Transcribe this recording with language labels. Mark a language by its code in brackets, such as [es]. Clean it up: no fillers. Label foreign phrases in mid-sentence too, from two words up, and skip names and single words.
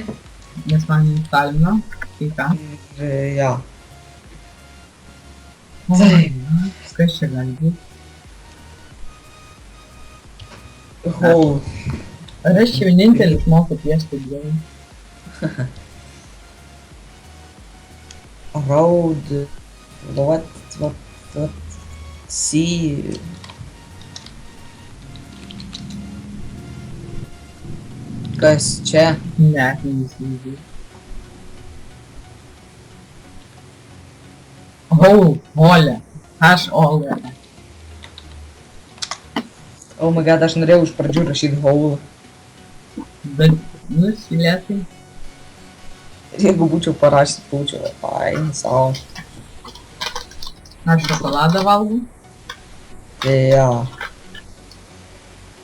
[lt] nes man instalino, tai ką. Ir jo. Oi, kas čia gali būti? Ar aš čia vienintelis moku piešti gerai? [en] Road. What? See. [lt] Kas čia? Ne, neįsivaizduoju. Olė. Aš Olė. [en] Oh my god, [lt] aš norėjau iš pradžių rašyti hole. Bet nusilėtai. Jeigu būčiau parašęs, būčiau fine, savo. Aš šokoladą valgau. Tai jo.